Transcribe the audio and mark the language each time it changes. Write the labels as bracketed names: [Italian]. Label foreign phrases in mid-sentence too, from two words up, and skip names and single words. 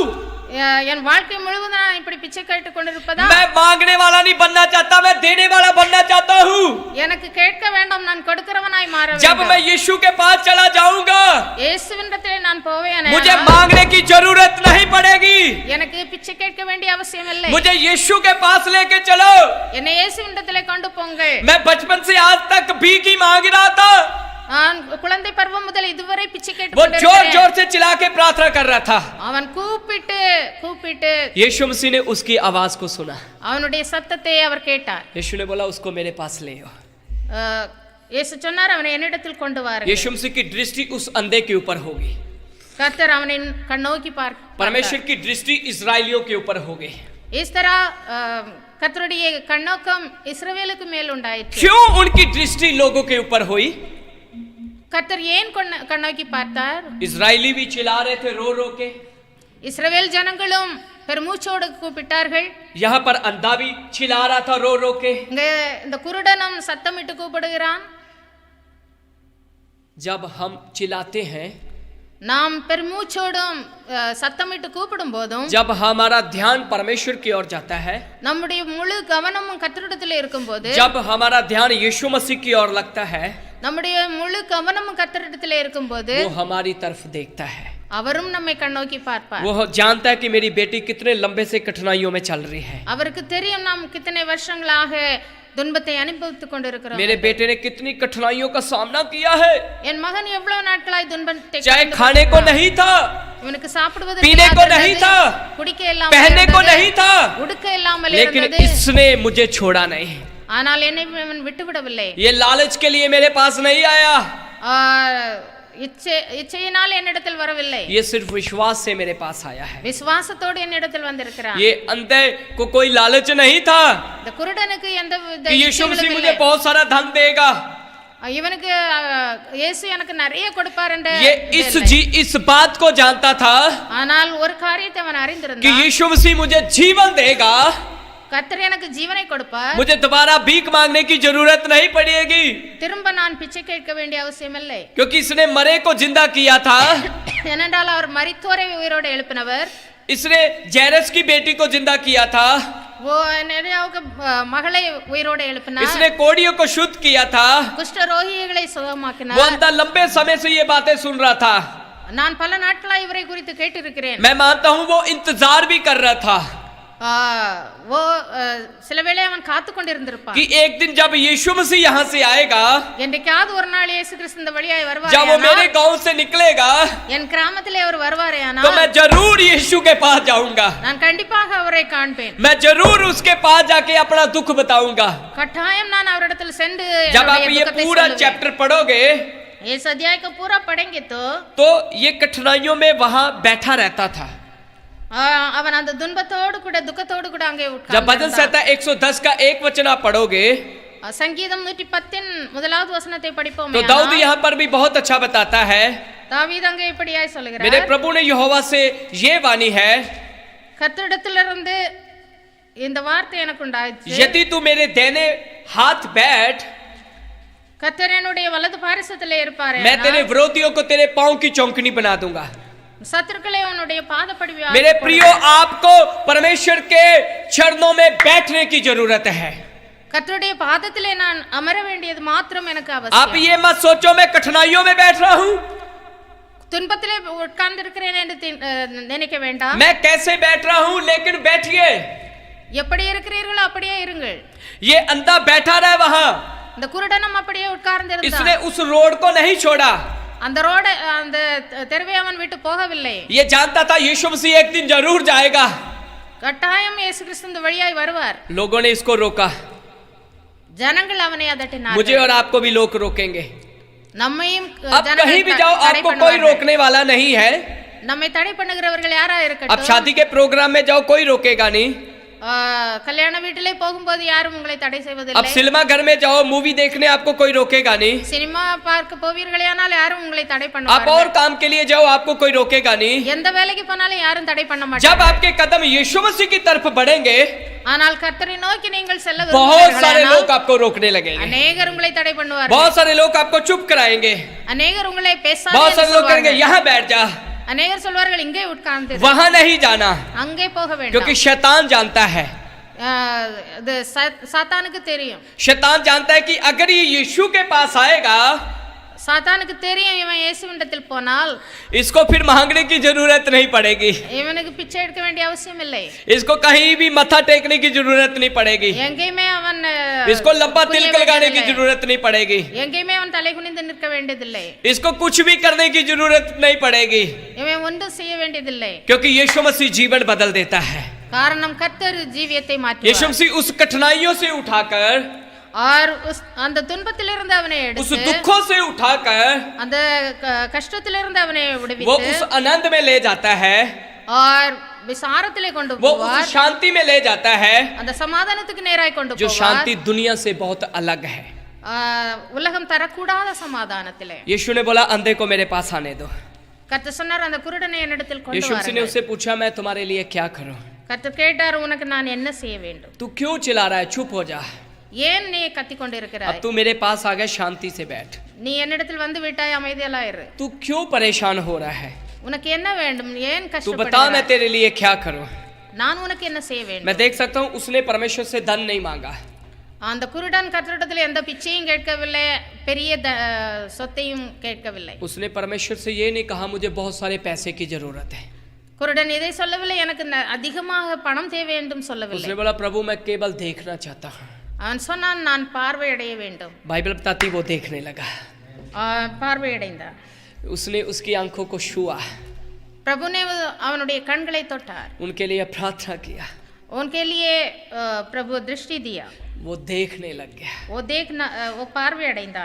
[Tamil] என் வாழ்க்கை முழுவதும் நான் இப்படி பிச்சை கேட்டு கொண்டிருப்பதா? [Hindi] मैं मांगने वाला नहीं बनना चाहता, मैं देने वाला बनना चाहता हूँ। [Tamil] எனக்கு கேட்க வேண்டாம், நான் கொடுக்கிறவனாய் மாற [Hindi] जब [Tamil] வேண்டும். [Hindi] मैं यीशु के पास चला जाऊंगा [Tamil] இயேசுவினிடத்திலே நான் போவேன். [Hindi] मुझे मांगने की जरूरत नहीं पड़ेगी, [Tamil] எனக்கு பிச்சை கேட்க வேண்டிய அவசியம் இல்லை. [Hindi] मुझे यीशु के पास लेके चलो। [Tamil] என்னை இயேசுவினிடத்திலே கொண்டு போங்கள். [Hindi] मैं बचपन से आज तक भीख ही मांग रहा था, [Tamil] நான் குழந்தை பருவம் முதல் இதுவரை பிச்சை கேட்டு [Hindi] वो जोर [Tamil] கொண்டிருக்கிறேன். [Hindi] जोर से चिल्ला के प्रार्थना कर रहा था। [Tamil] அவன் கூப்பிட்டு கூப்பிட்டு [Hindi] यीशु मसीह ने उसकी आवाज को सुना। [Tamil] அவனுடைய சத்தத்தை அவர் கேட்டார். [Hindi] यीशु ने बोला उसको मेरे पास ले आओ। [Tamil] இயேசு சொன்னார், அவனை என்னிடத்தில் கொண்டு வாருங்கள். [Hindi] यीशु मसीह की दृष्टि उस अंधे के ऊपर होगी, [Tamil] கர்த்தர் அவனை கண்ணோக்கி [Hindi] परमेश्वर की दृष्टि इस्राएलियों के ऊपर होगी। इस तरह [Tamil] கர்த்தருடைய கண்ணோக்கம் இஸ்ரவேலுக்கு மேல் உண்டாயிற்று. [Hindi] क्यों उनकी दृष्टि लोगों के ऊपर हुई? [Tamil] கர்த்தர் ஏன் கண்ணோக்கி பார்த்தார்? [Hindi] इस्राएली भी चिल्ला रहे थे रो रो के, [Tamil] இஸ்ரவேல் ஜனங்களும் பெருமூச்சோடு கூப்பிட்டார்கள். [Hindi] यहाँ पर अंधा भी चिल्ला रहा था रो रो के। [Tamil] இங்க இந்த குருடனும் சத்தமிட்டு கூப்பிடுகிறான். [Hindi] जब हम चिल्लाते हैं, [Tamil] நாம் பெருமூச்சோடும் சத்தமிட்டு கூப்பிடும் போதும், [Hindi] जब हमारा ध्यान परमेश्वर की ओर जाता है, [Tamil] நம்முடைய முழு கவனமும் கர்த்தரிடத்தில் இருக்கும்போது, [Hindi] जब हमारा ध्यान यीशु मसीह की ओर लगता है, [Tamil] நம்முடைய முழு கவனமும் கர்த்தரிடத்தில் இருக்கும்போது [Hindi] वो हमारी तरफ देखता है। [Tamil] அவரும் நம்மை கண்ணோக்கி பார்ப்பார். [Hindi] वो जानता है कि मेरी बेटी कितने लंबे से कठिनाइयों में चल रही है, [Tamil] அவருக்கு தெரியும் நாம் कितने வருஷங்களாக துன்பத்தை அனுபவித்துக் கொண்டிருக்கிறோம். [Hindi] मेरे बेटे ने कितनी कठिनाइयों का सामना किया है। [Tamil] என் மகன் எவ்வளவு நாட்களாய் துன்பத்தை [Hindi] चाहे खाने को नहीं था, [Tamil] இவனுக்கு சாப்பிடுவதற்கு [Hindi] पीने को [Tamil] இல்லாமல் [Hindi] नहीं [Tamil] இருந்தது, [Hindi] था, [Tamil] குடிக்க இல்லாமல் [Hindi] पहनने को [Tamil] இருந்தது, [Hindi] नहीं था, [Tamil] உடுக்க இல்லாமல் [Hindi] लेकिन [Tamil] இருந்தது. [Hindi] इसने मुझे छोड़ा नहीं। [Tamil] ஆனால் என்னை இவன் விட்டுவிடவில்லை. [Hindi] ये लालच के लिए मेरे पास नहीं आया, [Tamil] இச்சையினால் என்னிடத்தில் வரவில்லை, [Hindi] ये सिर्फ विश्वास से मेरे पास आया है। [Tamil] விசுவாசத்தோடு என்னிடத்தில் வந்திருக்கிறான். [Hindi] ये अंधे को कोई लालच नहीं था [Tamil] இந்த குருடனுக்கு எந்த வித [Hindi] कि यीशु मसीह [Tamil] இச்சைகளும் [Hindi] मुझे [Tamil] இல்லை. [Hindi] बहुत सारा धन देगा। [Tamil] இவனுக்கு இயேசு எனக்கு நிறைய கொடுப்பார் என்ற [Hindi] ये इस बात को जानता था [Tamil] ஆனால் ஒரு காரியத்தை அவன் [Hindi] कि [Tamil] அறிந்திருந்தான். [Hindi] यीशु मसीह मुझे जीवन देगा, [Tamil] கர்த்தர் எனக்கு ஜீவனை கொடுப்பார், [Hindi] मुझे दोबारा भीख मांगने की जरूरत नहीं पड़ेगी, [Tamil] திரும்ப நான் பிச்சை கேட்க வேண்டிய அவசியம் இல்லை. [Hindi] क्योंकि इसने मरे को जिंदा किया था। [Tamil] ஏனென்றால் அவர் மரித்தோரை உயிரோடு எழுப்பினவர். [Hindi] इसने जैरस की बेटी को जिंदा किया था, [Tamil] वो नेरियाவுக்கு மகளை உயிரோடு எழுப்பினார். [Hindi] इसने कोढ़ियों को शुद्ध किया था, [Tamil] குஷ்ட ரோகிகளை [Hindi] वो [Tamil] சுகமாக்கினார். [Hindi] अंधा लंबे समय से ये बातें सुन रहा था। [Tamil] நான் பல நாட்களாக இவரை குறித்து கேட்டிருக்கிறேன். [Hindi] मैं मानता हूँ वो इंतजार भी कर रहा था [Tamil] वो சில வேளை அவன் காத்து கொண்டிருந்திருப்பான் [Hindi] कि एक दिन जब यीशु मसीह यहाँ से आएगा, [Tamil] என்றைக்காவது ஒரு நாள் இயேசு கிறிஸ்து இந்த வழியாய் [Hindi] जब वो [Tamil] வருவாரேயானால், [Hindi] मेरे गांव से निकलेगा, [Tamil] என் கிராமத்திலே அவர் [Hindi] तो [Tamil] வருவாரேயானால், [Hindi] मैं जरूर यीशु के पास जाऊंगा, [Tamil] நான் கண்டிப்பாக அவரை காண்பேன். [Hindi] मैं जरूर उसके पास जाके अपना दुख बताऊंगा। [Tamil] கட்டாயம் நான் அவரிடத்தில் சென்று [Hindi] जब आप [Tamil] என்னுடைய [Hindi] ये [Tamil] துக்கத்தை [Hindi] पूरा [Tamil] சொல்லுவேன். [Hindi] चैप्टर पढ़ोगे इस अध्याय को पूरा पढ़ेंगे तो ये कठिनाइयों में वहां बैठा रहता था। [Tamil] அவன் அந்த துன்பத்தோடு கூட துக்கத்தோடு கூட அங்கே [Hindi] जब भजन संहिता 110 का 1 वचन आप पढ़ोगे [Tamil] संगीतम 110 முதலாவது வசனத்தை படிப்போம். [Hindi] तो दाऊद यहाँ पर भी बहुत अच्छा बताता है। [Tamil] தாவீது அங்கே இப்படியாய் சொல்கிறார், [Hindi] मेरे प्रभु ने यहोवा से ये वाणी है, [Tamil] கர்த்தரிடத்திலிருந்து இந்த வார்த்தை எனக்கு உண்டாயிற்று, [Hindi] यदि तू मेरे दाहिने हाथ बैठ, [Tamil] கர்த்தர் என்னுடைய வலது பாரிசத்திலே இருப்பாரே [Hindi] मैं तेरे विरोधियों को तेरे पांव की चौंकनी बना दूंगा। [Tamil] சத்துருக்களை உன்னுடைய பாதப்படி [Hindi] मेरे प्रियो, आपको परमेश्वर के चरणों में बैठने की जरूरत है। [Tamil] கர்த்தருடைய பாதத்திலே நான் அமர வேண்டியது மாத்திரம் எனக்கு [Hindi] आप [Tamil] அவசியம். [Hindi] ये मत सोचो मैं कठिनाइयों में बैठ रहा हूँ, [Tamil] துன்பத்திலே உட்கார்ந்து இருக்கிறேன் என்று நினைக்க வேண்டாம். [Hindi] मैं कैसे बैठ रहा हूँ, लेकिन बैठिए। [Tamil] எப்படி இருக்கிறீர்களோ அப்படியே இருங்கள். [Hindi] ये अंधा बैठा रहा वहां, [Tamil] இந்த குருடனும் அப்படியே உட்கார்ந்து [Hindi] इसने [Tamil] இருந்தான். [Hindi] उस रोड को नहीं छोड़ा। [Tamil] அந்த ரோடு அந்த தெருவை அவன் விட்டு போகவில்லை. [Hindi] ये जानता था यीशु मसीह एक दिन जरूर जाएगा। [Tamil] கட்டாயம் இயேசு கிறிஸ்து இந்த வழியாய் வருவார். [Hindi] लोगों ने इसको रोका, [Tamil] ஜனங்கள் அவனை அதட்டினார்கள். [Hindi] मुझे और आपको भी लोग रोकेंगे। [Tamil] நம்மையும் [Hindi] अब कहीं भी जाओ आपको कोई रोकने वाला नहीं है। [Tamil] நம்மை தடை பண்ணுகிறவர்கள் யாரா [Hindi] अब [Tamil] இருக்கட்டும். [Hindi] शादी के प्रोग्राम में जाओ कोई रोकेगा नहीं। [Tamil] கல்யாண வீட்டிலே போகும்போது யாரும் உங்களை தடை [Hindi] अब [Tamil] செய்வதில்லை. [Hindi] सिनेमा घर में जाओ मूवी देखने आपको कोई रोकेगा नहीं। [Tamil] சினிமா பார்க்க போவீர்களேயானால் யாரும் உங்களை தடை [Hindi] आप [Tamil] பண்ணுவார்கள். [Hindi] और काम के लिए जाओ आपको कोई रोकेगा नहीं। [Tamil] எந்த வேலைக்கு போனாலும் யாரும் தடை பண்ண [Hindi] जब [Tamil] மாட்டார்கள். [Hindi] आपके कदम यीशु मसीह की तरफ बढ़ेंगे, [Tamil] ஆனால் கர்த்தரை நோக்கி நீங்கள் செல்ல [Hindi] बहुत सारे लोग [Tamil] விரும்புகிறீர்களானால் [Hindi] आपको रोकने लगेंगे, [Tamil] அநேகர் उங்களை தடை பண்ணுவார்கள். [Hindi] बहुत सारे लोग आपको चुप कराएंगे, [Tamil] அநேகர் உங்களை பேசாதே [Hindi] बहुत [Tamil] என்று [Hindi] सारे लोग कहेंगे [Tamil] சொல்வார்கள். [Hindi] यहाँ बैठ जा, [Tamil] அநேகர் சொல்வார்கள் இங்கே உட்கார்ந்து இரு. [Hindi] वहां नहीं जाना, [Tamil] அங்கே போக வேண்டாம். [Hindi] क्योंकि शैतान जानता है, [Tamil] இது சாத்தானுக்கு தெரியும். [Hindi] शैतान जानता है कि अगर ये यीशु के पास आएगा, [Tamil] சாத்தானுக்கு தெரியும் இவன் இயேசுவிடத்தில் போனால் [Hindi] इसको फिर मांगने की जरूरत नहीं पड़ेगी, [Tamil] இவனுக்கு பிச்சை எடுக்க வேண்டிய அவசியம் இல்லை. [Hindi] इसको कहीं भी मत्था टेकने की जरूरत नहीं पड़ेगी, [Tamil] எங்கேயுமே அவன் [Hindi] इसको लंबा [Tamil] குனிய [Hindi] तिलक लगाने की [Tamil] வேண்டியதில்லை. [Hindi] जरूरत नहीं पड़ेगी, [Tamil] எங்கேயுமே அவன் தலை குனிந்து நிற்க வேண்டியதில்லை. [Hindi] इसको कुछ भी करने की जरूरत नहीं पड़ेगी, [Tamil] இவன் ஒன்றும் செய்ய வேண்டியதில்லை. [Hindi] क्योंकि यीशु मसीह जीवन बदल देता है। [Tamil] காரணம் கர்த்தர் ஜீவியத்தை [Hindi] यीशु [Tamil] மாற்றுவார். [Hindi] मसीह उस कठिनाइयों से उठाकर, [Tamil] और அந்த துன்பத்திலிருந்து அவனை [Hindi] उस [Tamil] எடுத்து [Hindi] दुखों से उठाकर [Tamil] அந்த கஷ்டத்திலிருந்து அவனை [Hindi] वो [Tamil] விடுவித்து [Hindi] उस आनंद में ले जाता है, [Tamil] और விசாரத்திலே கொண்டு [Hindi] वो [Tamil] போவார். [Hindi] उस शांति में ले जाता है [Tamil] அந்த சமாதானத்துக்கு நேராய் கொண்டு [Hindi] जो [Tamil] போவார். [Hindi] शांति दुनिया से बहुत अलग है। [Tamil] உலகம் தரக்கூடாத சமாதானத்திலே. [Hindi] यीशु ने बोला अंधे को मेरे पास आने दो। [Tamil] கர்த்தர் சொன்னார் அந்த குருடனை என்னிடத்தில் கொண்டு [Hindi] यीशु मसीह ने [Tamil] வாருங்கள். [Hindi] उससे पूछा मैं तुम्हारे लिए क्या करूं? [Tamil] கர்த்தர் கேட்டார் உனக்கு நான் என்ன செய்ய வேண்டும்? [Hindi] तू क्यों चिल्ला रहा है? चुप हो जा, [Tamil] ஏன் நீ கத்திக் கொண்டு [Hindi] अब [Tamil] இருக்கிறாய்? [Hindi] तू मेरे पास आ गया, शांति से बैठ। [Tamil] நீ என்னிடத்தில் வந்து விட்டாய், அமைதியா இரு. [Hindi] तू क्यों परेशान हो रहा है? [Tamil] உனக்கு என்ன வேண்டும்? ஏன் [Hindi] तू बता मैं [Tamil] கஷ்டப்படுகிறாய்? [Hindi] तेरे लिए क्या करूं? [Tamil] நான் உனக்கு என்ன செய்ய வேண்டும்? [Hindi] मैं देख सकता हूं उसने परमेश्वर से धन नहीं मांगा, [Tamil] அந்த குருடன் கர்த்தரிடத்தில் எந்த பிச்சையும் கேட்கவில்லை, பெரிய சொத்தையும் கேட்கவில்லை. [Hindi] उसने परमेश्वर से ये नहीं कहा मुझे बहुत सारे पैसे की जरूरत है। [Tamil] குருடன் இதை சொல்லவில்லை, எனக்கு அதிகமாக பணம் தேவை என்றும் சொல்லவில்லை. [Hindi] उसने बोला प्रभु मैं केवल देखना चाहता हूँ। [Tamil] அவன் சொன்னான் நான் பார்வையடைய வேண்டும். [Hindi] बाइबल बताती वो देखने लगा, [Tamil] பார்வையடைந்தான். [Hindi] उसने उसकी आंखों को छुआ, प्रभु ने [Tamil] அவனுடைய கண்களை தொட்டார். [Hindi] उनके लिए प्रार्थना किया, उनके लिए प्रभु दृष्टि दिया. वो देखने लग गया। [Tamil] वो பார்வையடைந்தான்.